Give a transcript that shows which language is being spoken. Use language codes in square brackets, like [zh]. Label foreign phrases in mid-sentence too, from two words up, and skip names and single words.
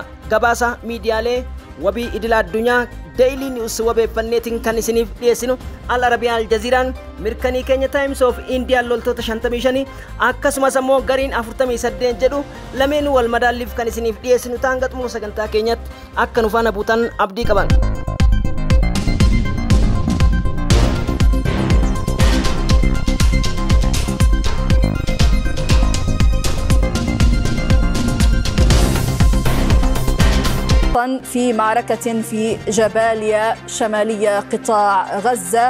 [om] Gabaasa miidiyaalee wabii idila addunyaa Daily News wabeeffanneetiin kan isiniif dhiyeessinu Al Arabiyaa Aljaziiraan mirkanii keenya Times of India loltoota 55 akkasumas ammoo gariin 48 jedhu lameen wal madaalliif kan isiniif dhiyeessinu ta'an xumura sagantaa keenyatti akka nu faana buutan abdii qaban. [ar] في معركة في جباليا شمالية قطاع غزة.